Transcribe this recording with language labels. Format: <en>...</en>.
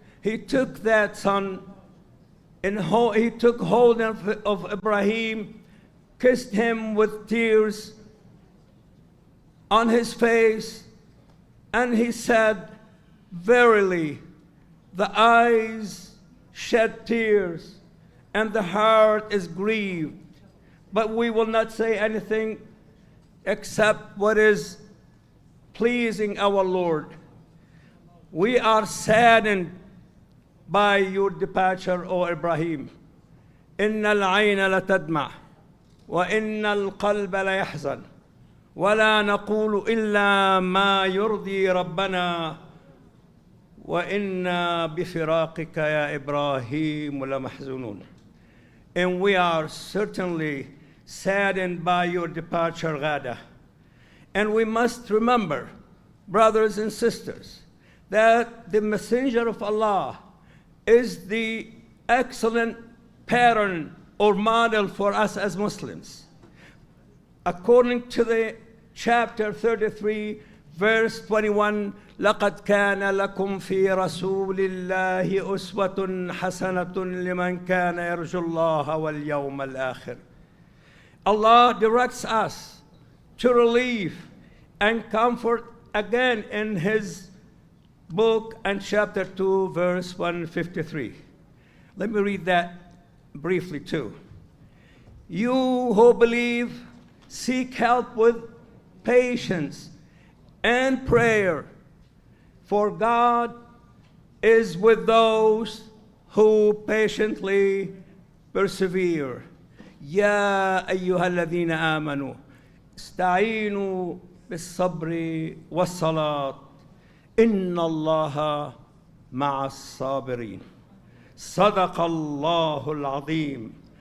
<en>He took that son, and he took hold of Ibrahim, kissed him with tears on his face, and he said, verily, the eyes shed tears, and the heart is grieved, but we will not say anything except what is pleasing our Lord. We are saddened by your departure, O Ibrahim.</en> <ar>إن العين لتدمع وإن القلب ليحزن ولا نقول إلا ما يرضي ربنا وإنا بفراقك يا إبراهيم لمحزونون.</ar> <en>And we are certainly saddened by your departure, Ghada. And we must remember, brothers and sisters, that the Messenger of Allah is the excellent pattern or model for us as Muslims. According to the chapter 33, verse 21,</en> <ar>لَقَدْ كَانَ لَكُمْ فِي رَسُولِ اللَّهِ أُسْوَةٌ حَسَنَةٌ لِمَنْ كَانَ يَرْجُو اللَّهَ وَالْيَوْمَ الْآخِرِ.</ar> <en>Allah directs us to relief and comfort again in His book and chapter 2, verse 153. Let me read that briefly too. You who believe, seek help with patience and prayer, for God is with those who patiently persevere.</en> <ar>يا أيها الذين آمنوا استعينوا بالصبر والصلاة إن الله مع الصابرين. صدق الله العظيم</ar>